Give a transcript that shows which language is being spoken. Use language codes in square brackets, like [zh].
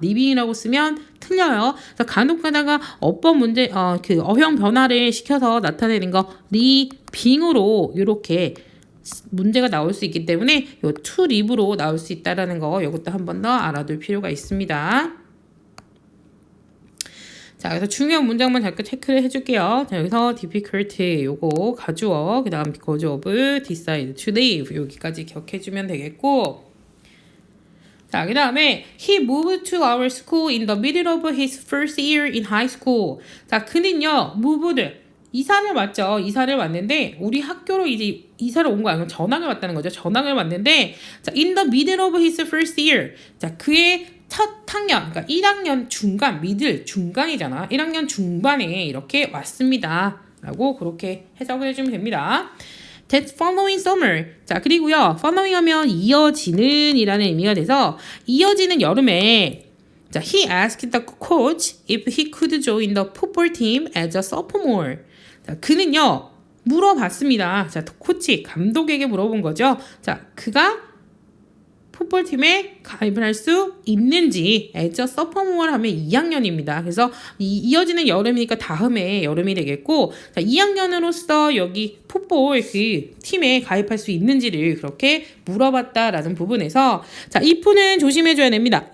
[ko] living이라고 쓰면 틀려요. 그래서 간혹 가다가 어법 문제 그 어형 변화를 시켜서 나타내는 거 living으로 이렇게 문제가 나올 수 있기 때문에 요 to live로 나올 수 있다라는 거 이것도 한 번 더 알아둘 필요가 있습니다. 자, 그래서 중요한 문장만 잠깐 체크를 해줄게요. 자, 여기서 [en] difficult [ko] 요거 가주어, 그 다음 [en] because of, decide to leave [ko] 여기까지 기억해주면 되겠고, 자, 그 다음에 [en] he moved to our school in the middle of his first year in high school. [ko] 자, 그는요 moved 이사를 왔죠. 이사를 왔는데 우리 학교로 이제 이사를 온 거 아니고 전학을 왔다는 거죠. 전학을 왔는데 자, [en] in the middle of his first year. [ko] 자, 그의 첫 학년, 그러니까 1학년 중간, 미들 중간이잖아. 1학년 중반에 이렇게 왔습니다. 라고 그렇게 해석을 해주면 됩니다. [en] That following summer. [ko] 자, 그리고요, [en] following [ko] 하면 이어지는 이라는 의미가 돼서 이어지는 여름에 자, [en] he asked the coach if he could join the football team as a sophomore. [ko] 자, 그는요, 물어봤습니다. 자, 코치, 감독에게 물어본 거죠. 자, 그가 풋볼팀에 가입을 할 수 있는지 [en] as a sophomore [ko] 하면 2학년입니다. 그래서 이어지는 여름이니까 다음에 여름이 되겠고, 자, 2학년으로서 여기 풋볼 그 팀에 가입할 수 있는지를 그렇게 물어봤다라는 부분에서 자, if는 조심해줘야 됩니다.